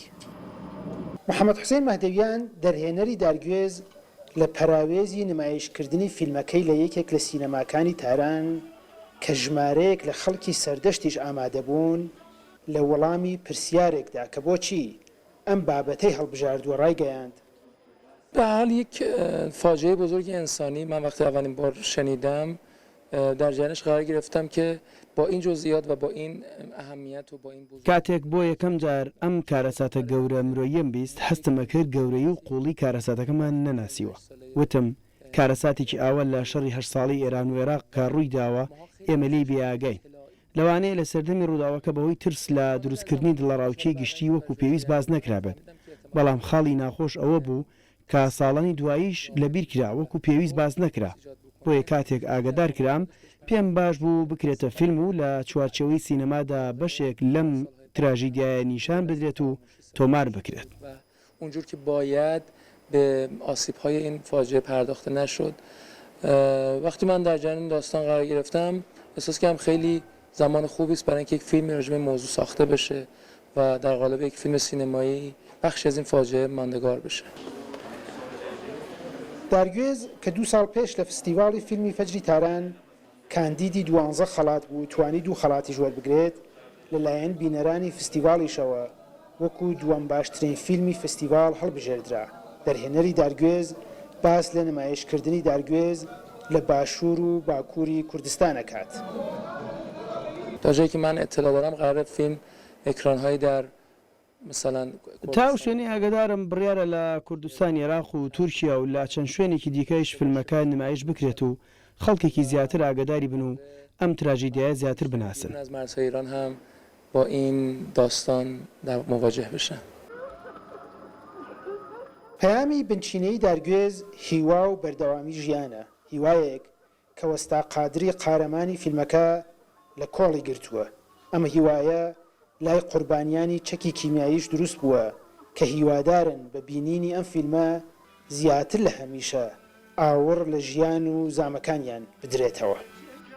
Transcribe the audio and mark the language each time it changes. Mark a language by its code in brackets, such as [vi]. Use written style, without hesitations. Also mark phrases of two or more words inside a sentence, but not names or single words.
[ckb] محەممەد حوسێن مەهدەویان دەرهێنەری دارگوێز لە پەراوێزی نمایشکردنی فیلمەکەی لە یەکێک لە سینەماکانی تاران کە ژمارەیەک لە خەڵکی سەردەشتیش ئامادەبوون لە وەڵامی پرسیارێکدا کە بۆچی ئەم بابەتەی هەڵبژاردووە ڕایگەیاند. [fa] به حال یک فاجعه بزرگ انسانی من وقتی اولین بار شنیدم در جریانش قرار گرفتم که با این جزئیات و با این اهمیت و با این بزرگی [ckb] کاتێک بۆ یەکەم جار ئەم کارەساتە گەورە مرۆییم بیست هەستمە کرد گەورەی و قوڵی کارەساتەکەمان نەناسیوە. وتم کارەساتێکی ئاوە لە شەڕی 8 ساڵی ئێران و عێراق کە ڕووی داوە ئێمە لێی بێئاگەین. لەوانەیە لە سەردەمی ڕووداوەکە بەهۆی ترس لە دروستکردنی دڵەڕاوچەی گشتی وەکو پێویست باز نەکرابێت. بەڵام خاڵی ناخۆش ئەوە بوو کە ساڵانی دواییش لەبیر کرا وەکو پێویست باز نەکرا. بۆیە کاتێک ئاگدار کرام پێم باش بوو بکرێتە فیلم و لە چوارچەوەی سینەمادا بەشێک لەم تراژیدیایە نیشان بدرێت و تۆمار بکرێت. [fa] اونجور که باید به آسیب‌های این فاجعه پرداخته نشد. وقتی من در جریان این داستان قرار گرفتم احساس کردم خیلی زمان خوبی است برای اینکه یک فیلم راجع به موضوع ساخته بشه و در قالب یک فیلم سینمایی بخشی از این فاجعه ماندگار بشه. [ckb] دارگوێز کە 2 ساڵ پێش لە فستیواڵی فیلمی فەجری تاران کاندیدی 12 خەڵات بوو توانی 2 خەڵاتی وەربگرێت لەلایەن بینەرانی فستیواڵیشەوە وەکو دووەم باشترین فیلمی فستیواڵ هەڵبژێردرا. دەرهێنەری دارگوێز باس لە نمایشکردنی دارگوێز لە باشوور و باکووری کوردستان دەکات. [fa] تا جایی که من اطلاع دارم قرار فیلم اکران‌هایی در مثلا [ckb] تا شوێنی ئاگدارم بڕیارە لە کوردستان عێراق و تورکیا و لا چەند شوێنێکی دیکەش فیلمەکان نمایش بکرێت و خەڵکێکی زیاتر ئاگداری بن و ئەم تراژیدیایە زیاتر بناسن. [fa] از مرزهای ایران هم با این داستان مواجه بشن. [ckb] پەیامی بنچینەی دارگوێز هیوا و بەردەوامی ژیانە، هیوایەک کە وەستا قادری قارەمانی فیلمەکە لە کۆڵی گرتووە. ئەمە هیوایە لای قوربانیانی چەکی کیمیاییش دروست بووە کە هیوادارن بە بینینی ئەم فیلمە زیاتر لە هەمیشە ئاوڕ لە ژیان و زامەکانیان بدرێتەوە.